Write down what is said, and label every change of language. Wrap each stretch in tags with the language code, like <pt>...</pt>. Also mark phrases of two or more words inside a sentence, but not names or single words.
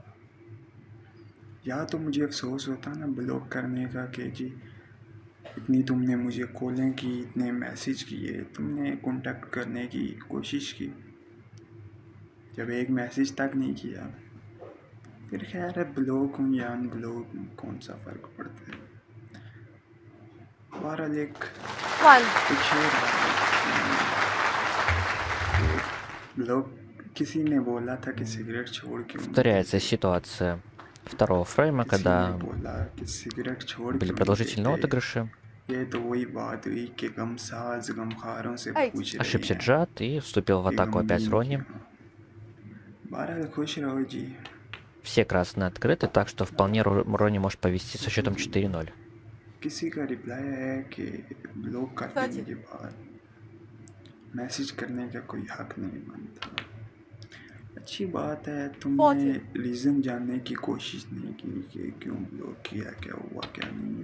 <hi>या तो मुझे अफसोस होता ना ब्लॉक करने का कि जी इतनी तुमने मुझे कॉलें की, इतने मैसेज किए, तुमने कांटेक्ट करने की कोशिश की, जब एक मैसेज तक नहीं किया फिर खैर है ब्लॉक हूँ या अनब्लॉक हूँ, कौन सा फ़र्क पड़ता है। बहरहाल एक 1. शेर लोग किसी ने बोला था कि सिगरेट छोड़ क्यों नहीं</hi> <ru>Повторяется</ru> <hi>देते,</hi> <ru>ситуация второго фрейма,</ru> <hi>किसी ने</hi> <ru>когда</ru> <hi>बोला कि सिगरेट छोड़</hi> <ru>были</ru> <hi>क्यों नहीं</hi> <ru>продолжительные</ru> <hi>देते।</hi> <ru>отыгрыши.</ru> <hi>ये तो वही बात हुई कि गमसाज गमखारों से Eight. पूछ रहे</hi> <ru>Ошибся</ru> <hi>हैं</hi> <ru>Джад и вступил в</ru> <hi>कि</hi> <ru>атаку опять</ru> <hi>गमगीन</hi> <ru>Ронни.</ru> <hi>क्यों। बहरहाल खुश रहो जी।</hi> <ru>Все красные открыты, так что вполне Ронни может повести со счетом 4-0.</ru> <hi>किसी का रिप्लाई है कि ब्लॉक कर देने के बाद मैसेज करने का कोई हक नहीं बनता। अच्छी बात है, तुमने रीज़न जानने की कोशिश नहीं की कि क्यों ब्लॉक किया, क्या हुआ क्या नहीं।</hi>